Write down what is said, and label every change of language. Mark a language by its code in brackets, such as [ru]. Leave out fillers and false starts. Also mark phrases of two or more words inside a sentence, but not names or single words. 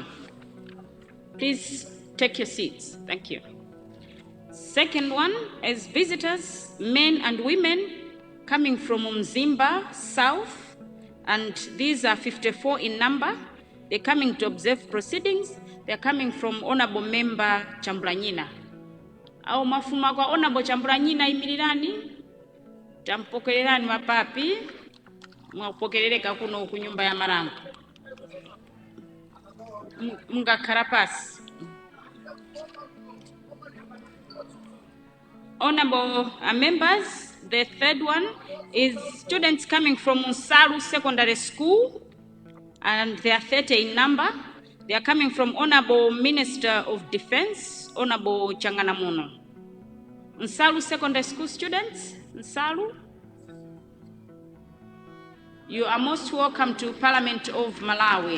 [en] Please take your seats. Thank you. Second one is visitors, men and women, coming from Mzimba South, and these are 54 in number. They're coming to observe proceedings. They're coming from Honorable Member Chambranyina. [tum] Au mafuma kwa Honorable Chambranyina imirirani, tampokelelani mapapi, mwapokeleleka kuno kunyumba ya marangu. Mga karapasi. [en] Honorable members, the third one is students coming from Unsalu Secondary School, and they are 30 in number. They are coming from Honorable Minister of Defense, Honorable Changanamuno. Unsalu Secondary School students, Unsalu, you are most welcome to Parliament of Malawi.